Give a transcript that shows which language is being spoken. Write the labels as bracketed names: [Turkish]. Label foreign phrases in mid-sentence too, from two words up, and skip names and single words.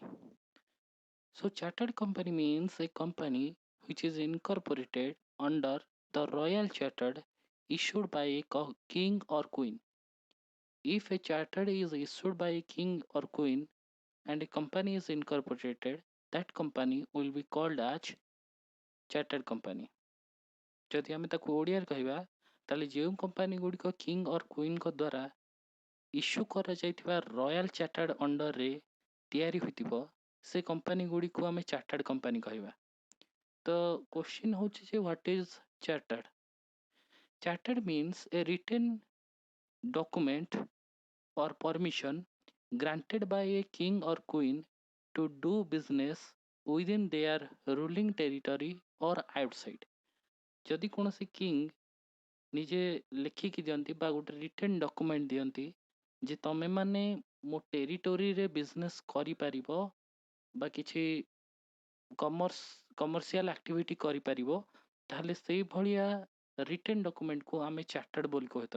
[English] So chartered company means a company which is incorporated under the royal charter issued by a king or queen. If a charter is issued by a king or queen and a company is incorporated, that company will be called as chartered company. [Odia] ଯଦି ଆମେ ତାକୁ ଓଡ଼ିଆରେ କହିବା ତାହେଲେ ଯେଉଁ କମ୍ପାନୀ ଗୁଡ଼ିକ [English] king or queenଙ୍କ [Odia] ଦ୍ୱାରା ଇସ୍ୟୁ କରାଯାଇଥିବା [English] royal chartered [Odia] ଅଣ୍ଡରରେ ତିଆରି ହୋଇଥିବ ସେ କମ୍ପାନୀ ଗୁଡ଼ିକୁ ଆମେ [English] chartered company [Odia] କହିବା। ତ କ୍ୱେଶ୍ଚିନ୍ ହେଉଛି ଯେ [English] what is chartered? chartered means a written document or permission granted by a king or queen to do business within their ruling territory or outside. [Odia] ଯଦି କୌଣସି କିଙ୍ଗ ନିଜେ ଲେଖିକି ଦିଅନ୍ତି ବା ଗୋଟେ [English] written document [Odia] ଦିଅନ୍ତି ଯେ ତମେମାନେ ମୋ ଟେରିଟୋରିରେ ବିଜନେସ୍ କରିପାରିବ ବା କିଛି [English] commercial activity [Odia] କରିପାରିବ, ତାହେଲେ ସେଇଭଳିଆ [English] written documentକୁ [Odia] ଆମେ ଚାର୍ଟାର୍ଡ ବୋଲି କହିଥାଉ।